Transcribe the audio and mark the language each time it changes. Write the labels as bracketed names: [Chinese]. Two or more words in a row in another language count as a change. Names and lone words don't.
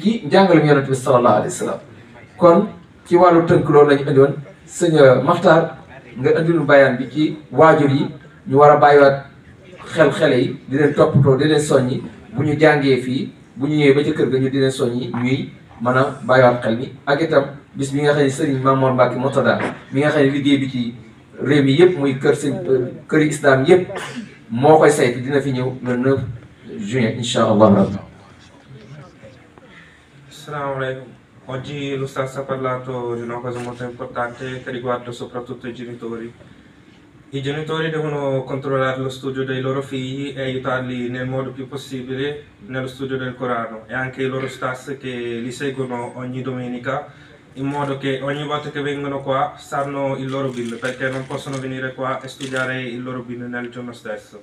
[Wolof] ci njàngalem yonent bi [Arabic] صلى الله عليه وسلم [Wolof] kon ci wàllu tënk loolu lañu indi woon sëñ Maxtaar nga indilu bayaan bi ci waajur yi ñu war a bàyyiwaat xele yi di leen toppatoo di leen soññi bu ñu jàngee fii bu ñu ñëwee ba ca kër ga ñu di leen soññi ñuy mën a bàyyiwaat xel mi ak itam bis bi nga xam ne Serigne Mamour Mbacke Mourtada mi nga xam ne liggéey bi ci réew mi yëpp muy këri islam yëpp moo koy saytu dina fi ñëw [French] le 9 juin [Arabic] إن شاء الله ربي. السلام عليكم. [Italian] Oggi l'Ustaz ha parlato di una cosa molto importante che riguarda soprattutto i genitori. I genitori devono controllare lo studio dei loro figli e aiutarli nel modo più possibile nello studio del Corano e anche i loro Ustaz che li seguono ogni domenica in modo che ogni volta che vengono qua sanno il loro bill, perché non possono venire qua e studiare il loro bill nel giorno stesso.